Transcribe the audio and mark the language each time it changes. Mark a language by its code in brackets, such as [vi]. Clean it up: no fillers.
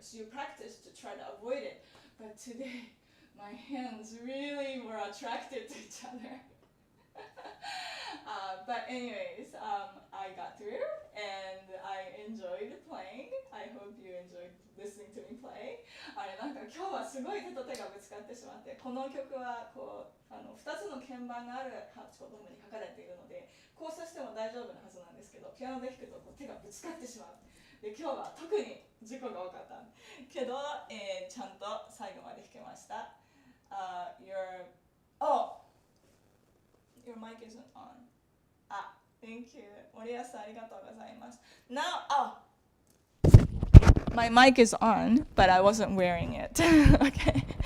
[en] So you practice to try to avoid it. But today, my hands really were attracted to each other. But anyways, I got through and I enjoyed playing. I hope you enjoyed listening to me play. [ja] あれなんか今日はすごい手と手がぶつかってしまって、この曲はこう2つの鍵盤があるハープとともに書かれているので、交差しても大丈夫なはずなんですけど、ピアノで弾くとこう手がぶつかってしまう。で今日は特に事故が多かったけど、ちゃんと最後まで弾けました。 [en] Your mic isn't on. Thank you. [ja] 森谷さんありがとうございます。 [en] Now, my mic is on, but I wasn't wearing it. Okay.